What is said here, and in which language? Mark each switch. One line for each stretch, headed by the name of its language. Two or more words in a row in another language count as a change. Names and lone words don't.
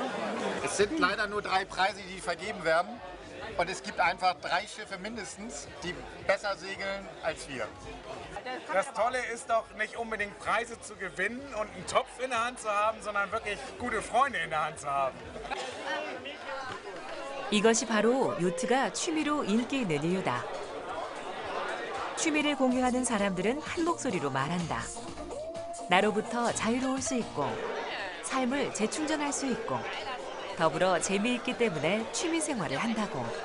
German: Es sind leider nur 3 Preise, die vergeben werden. Und es gibt einfach 3 Schiffe mindestens, die besser segeln als wir. Das Tolle ist doch nicht unbedingt Preise zu gewinnen und einen Topf in der Hand zu haben, sondern wirklich gute Freunde in der Hand zu haben.
Korean: 이것이 바로 요트가 취미로 인기 있는 이유다. 취미를 공유하는 사람들은 한 목소리로 말한다. 나로부터 자유로울 수 있고 삶을 재충전할 수 있고 더불어 재미있기 때문에 취미 생활을 한다고.